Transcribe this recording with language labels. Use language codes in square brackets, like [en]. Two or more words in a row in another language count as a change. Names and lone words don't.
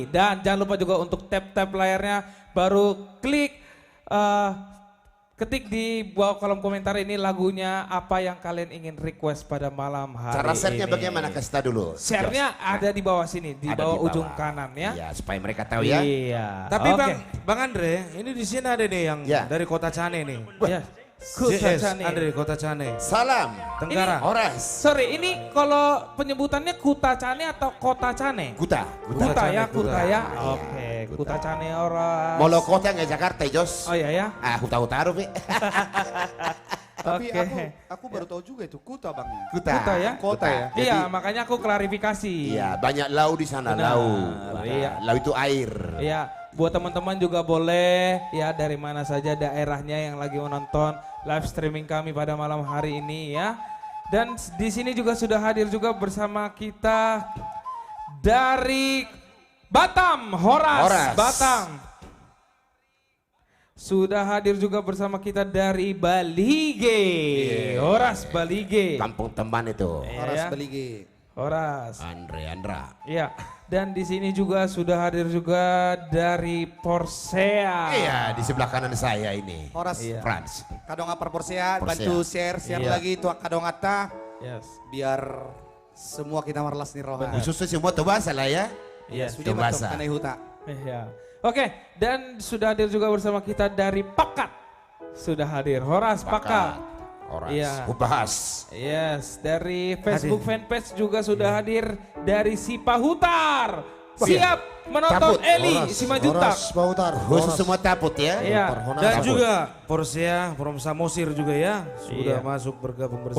[id] Dan jangan lupa juga untuk tap-tap layarnya, baru klik, ketik di bawah kolom komentar ini lagunya apa yang kalian ingin request pada malam hari Cara share-nya ini. bagaimana, kasih tahu dulu. Share-nya ada di bawah sini, di Ada bawah di ujung kanan ya. Iya, supaya mereka tahu ya. Iya. Tapi Oke. Bang Andre, ini di sini ada nih yang Ya. dari Kota Cane nih. Ya. Kota JS, Cane. ada dari Kota Cane. Salam. Tenggara. Horas. Sorry, ini kalau penyebutannya Kuta Cane atau Kota Cane? Kuta. Kuta ya, Kuta. Kuta ya. Iya, Oke, Kuta Cane Horas. Molo kota nggak Jakarta, Jos. Oh iya ya. Ah, aku tahu Pi. Tapi Oke. aku baru tahu juga itu Kuta Bang. Kuta ya? Kota ya. Iya, makanya aku klarifikasi. Iya, banyak lau di sana, Benar, lau. iya. Lau itu air. Iya, buat teman-teman juga boleh ya dari mana saja daerahnya yang lagi menonton [en] live streaming [id] kami pada malam hari ini ya. Dan di sini juga sudah hadir juga bersama kita dari Batam, Horas. Batam. Sudah hadir juga bersama kita dari Balige, Horas Balige. Kampung teman itu. Horas Iya. Belige. Horas. Andra. Iya, dan di sini juga sudah hadir juga dari Porsea. Iya, di sebelah kanan saya ini. Horas Iya. Frans. [bbc] Kadonga Perporsea, [id] Porsea. bantu share Iya. [bbc] lagi tuak kadongata [id] Yes. biar semua kita marlas nih rohan. Khususnya semua tuh bahasa lah ya. Iya. Sudah Coba batok sa. [bbc] kanai huta. [id] Iya. Oke, dan sudah hadir juga bersama kita dari Pakat. Sudah hadir Horas Pakat. Horas. Iya. Ubahas. Yes, dari Facebook fanpage juga sudah hadir dari Sipahutar. Siap menonton Taput. Eli Simajutak. Khusus semua taput ya. Iya. Dan Taput. juga Porsea from Samosir juga ya. Sudah Iya. masuk bergabung bersama